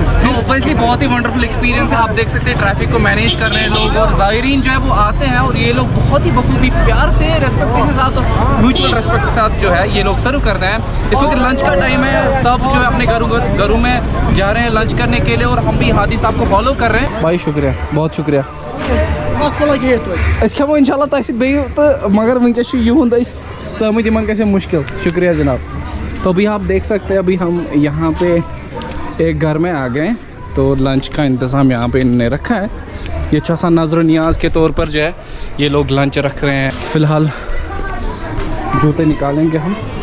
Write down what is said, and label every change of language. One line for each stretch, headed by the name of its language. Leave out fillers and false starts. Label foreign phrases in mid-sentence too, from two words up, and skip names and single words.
Hindi: तो ऑब्वियसली बहुत ही
English: wonderful experience
Hindi: है। आप देख सकते हैं ट्रैफिक को मैनेज कर रहे हैं लोग और ज़ायरीन जो है वो आते हैं और ये लोग बहुत ही बखूबी प्यार से रेस्पेक्ट के साथ और
English: mutual respect
Hindi: के साथ जो है ये लोग सर्व करते हैं। इस वक्त लंच का टाइम है, सब जो है अपने घरों में जा रहे हैं लंच करने के लिए और हम भी हादी साहब को फॉलो कर रहे हैं। भाई शुक्रिया, बहुत शुक्रिया।
Kashmiri: अस खो इंशाल्लाह तह तो मगर वनकस युंद समझ इन गए मुश्किल।
Hindi: शुक्रिया जनाब। तो अभी आप देख सकते हैं अभी हम यहाँ पे एक घर में आ गए, तो लंच का इंतज़ाम यहाँ पे इन्होंने रखा है। ये अच्छा सा नज़र नियाज के तौर पर जो है ये लोग लंच रख रहे हैं। फ़िलहाल जूते निकालेंगे हम।